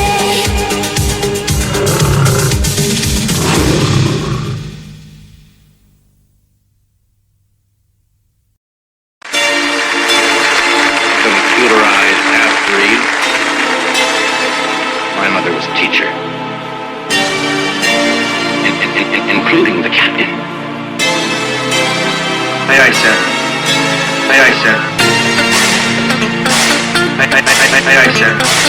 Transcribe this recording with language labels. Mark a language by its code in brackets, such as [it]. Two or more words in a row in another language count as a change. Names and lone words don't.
[en] Computerized half-breed. My mother was a teacher. Including the captain. Aye, aye, sir. Aye, aye, sir. Aye, aye, aye, aye, aye, aye, sir.